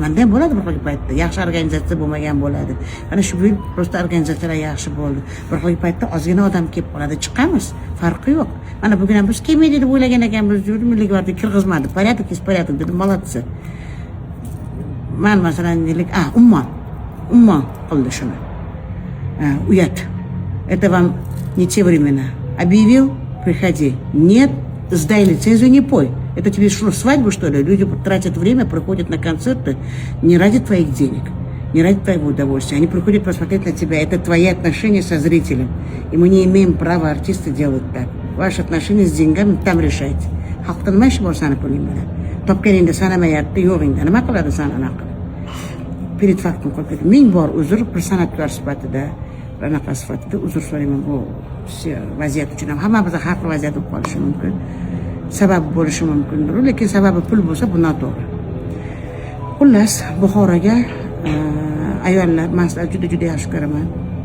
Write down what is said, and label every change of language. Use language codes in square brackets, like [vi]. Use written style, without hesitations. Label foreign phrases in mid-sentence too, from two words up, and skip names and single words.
[uz] Menda ham bo'ladi bir xil paytda. Yaxshi organizatsiya bo'lmagan bo'ladi. Mana shu yil prosta organizatsiyalar yaxshi bo'ldi. Bir xil paytda ozgina odam kelib qoladi, chiqamiz. Farqi yo'q. Mana bugun ham biz kelmaydi deb o'ylagan ekanmiz, Milliy gvardiya kirgizmadi. [ru] Порядок dedim, молодцы. [uz] Men masalan deylik, umma qildi shuni. Uyat. [ru] Это вам не те времена. Объявил, приходи. Нет, сдай лицензию, не пой. Это тебе что, свадьбу, что ли? Люди тратят время, приходят на концерты не ради твоих денег, не ради твоего удовольствия. Они приходят посмотреть на тебя. Это твои отношения со зрителем. И мы не имеем права артисты делать так. Ваши отношения с деньгами там решайте. [uz] Xalqdan nima ish bor sani puling bilan? Topganingda sanamayapti, yo'g'ingda nima qiladi sana anaqa? [ru] Перед фактом [uz] qo'yib ming bor uzr, bir san'atkor sifatida, anaqa sifatida uzr so'rayman bu vaziyat uchun ham. Hammamizda har xil vaziyat bo'lib qolishi mumkin. Sabab bo'lishi mumkindir, lekin sababi pul bo'lsa bu noto'g'ri. Xullas, Buxoroga ayollar, men juda yaxshi ko'raman.